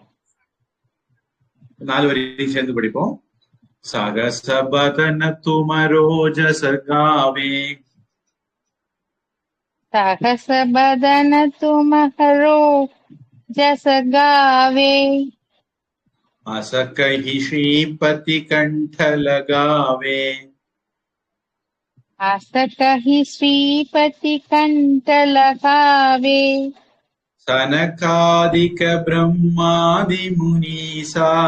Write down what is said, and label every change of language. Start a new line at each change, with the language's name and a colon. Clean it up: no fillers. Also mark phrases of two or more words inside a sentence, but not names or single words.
Tamil: 4 வரையும் சேர்ந்து படிப்போம்.
Awadhi: सहस बदन तुम्हरो जस गावें. सहस बदन तुम्हरो जस गावें. असकहि श्रीपति कंठ लगावे. असकहि श्रीपति कंठ लगावे. सनकादिक ब्रह्मादि मुनीसा.